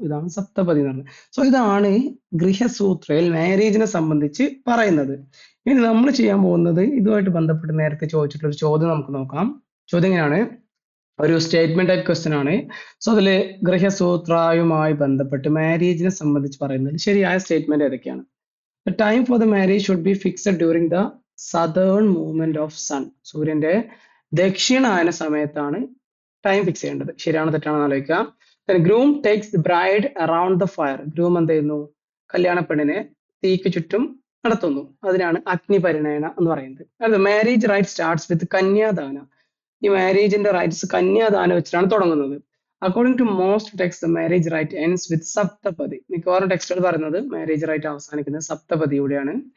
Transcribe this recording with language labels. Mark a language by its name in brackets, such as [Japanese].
[Malayalam] ഇതാണ് സപ്തപതി എന്ന് പറയുന്നത്. സോ ഇതാണ് ഗൃഹസൂത്രയിൽ മാരേജിനെ സംബന്ധിച്ച് പറയുന്നത്. ഇനി നമ്മൾ ചെയ്യാൻ പോകുന്നത് ഇതുമായിട്ട് ബന്ധപ്പെട്ട് നേരത്തെ ചോദിച്ചിട്ടുള്ള ഒരു ചോദ്യം നമുക്ക് നോക്കാം. ചോദ്യം ഇങ്ങനെയാണ്, ഒരു സ്റ്റേറ്റ്മെന്റ് ടൈപ്പ് ക്വസ്റ്റ്യൻ ആണ്. സോ അതില് ഗൃഹസൂത്രയുമായി ബന്ധപ്പെട്ട് മാരേജിനെ സംബന്ധിച്ച് പറയുന്നത് ശരിയായ സ്റ്റേറ്റ്മെന്റ് ഏതൊക്കെയാണ്? [English] The time for the marriage should be fixed during the southern movement of sun. [Malayalam] സൂര്യന്റെ ദക്ഷിണായന സമയത്താണ് ടൈം ഫിക്സ് ചെയ്യേണ്ടത്. ശരിയാണോ തെറ്റാണെന്ന് ആലോചിക്കുക. [English] Then groom takes the bride around the fire. [Malayalam] Groom എന്ത് ചെയ്യുന്നു? കല്യാണ പെണ്ണിനെ തീക്ക് ചുറ്റും നടത്തുന്നു. അതിനാണ് അഗ്നി പരിണയന എന്ന് പറയുന്നത്. അത് [English] Marriage rite starts with kanyadana. [Malayalam] ഈ മാരേജിന്റെ റൈറ്റ്സ് കന്യാദാനം വെച്ചിട്ടാണ് തുടങ്ങുന്നത്. [English] According to most text marriage rite ends with saptapadi. [Malayalam] മിക്കവാറും ടെക്സ്റ്റുകൾ പറയുന്നത് മാരേജ് റൈറ്റ് അവസാനിക്കുന്നത് സപ്തപതിയോടെയാണ്.